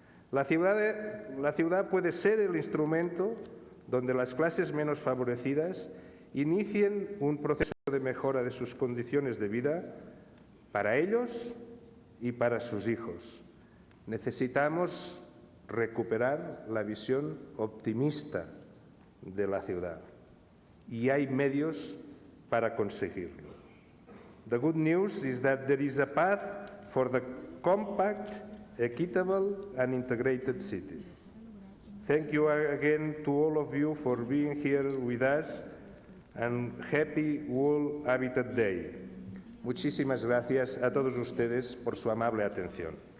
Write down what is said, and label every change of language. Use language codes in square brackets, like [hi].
[es] La ciudad puede ser el instrumento donde las clases menos favorecidas inicien un proceso de mejora de sus condiciones de vida para ellos y para sus hijos. Necesitamos recuperar la visión optimista de la ciudad y hay medios para conseguirlo. [en] The good news is that there is a path for the compact, equitable and integrated city. Thank you again to all of you for being here with us and happy World Habitat Day. [es] Muchísimas gracias a todos ustedes por su amable atención.